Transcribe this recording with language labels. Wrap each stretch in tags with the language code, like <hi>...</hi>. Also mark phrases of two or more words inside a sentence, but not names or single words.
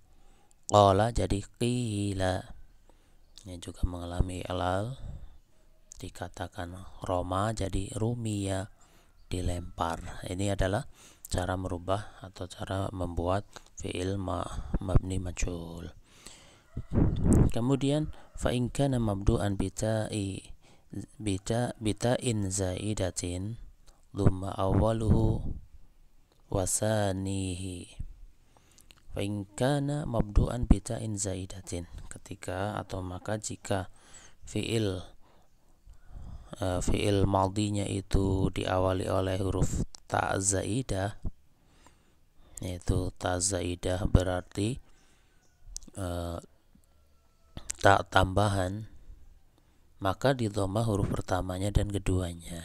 <id>Qala jadi qila, ya, juga mengalami ilal, dikatakan roma jadi rumiya, dilempar. Ini adalah cara merubah atau cara membuat</id> <ar>فعل مبني مجهول. Kemudian فإن كان مبدوءا بتاء زائدة ضم أوله وثانيه. فإن كان مبدوءا بتاء زائدة,</ar> <id>ketika atau maka jika fi'il madhinya itu diawali oleh huruf</id> <ar>تاء زائدة,</ar> <id>yaitu</id> <ar>تاء زائدة</ar> <id>berarti ta tambahan, maka di dhammah huruf pertamanya dan keduanya.</id>